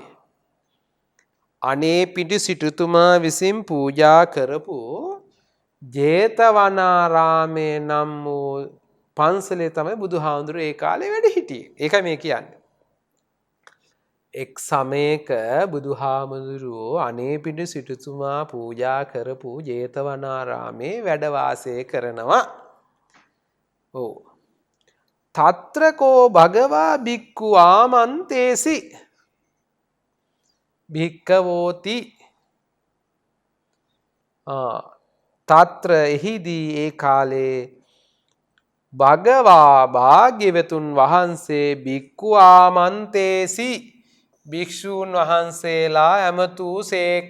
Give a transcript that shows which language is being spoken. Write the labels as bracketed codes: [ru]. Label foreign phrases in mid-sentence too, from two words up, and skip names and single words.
[si] අනේ පිඬු සිටුතුමා විසින් පූජා කරපු ජේතවනාරාමේ නම් වූ පන්සලේ තමයි බුදුහාමුදුරුවෝ ඒ කාලේ වැඩ හිටියේ. ඒකයි මේ කියන්නේ. එක් සමයක බුදුහාමුදුරුවෝ අනේපිඬු සිටුතුමා පූජා කරපු ජේතවනාරාමේ වැඩ වාසය කරනවා. [pi] ඔව්. තත්‍රකෝ භගවා භික්ඛු ආමන්තේසි භික්ඛවෝති. [si] තත්‍ර එහිදී ඒ කාලේ භගවා භාග්‍යවතුන් වහන්සේ [pi] භික්ඛු ආමන්තේසි [si] භික්ෂූන් වහන්සේලා ඇමතූ සේක.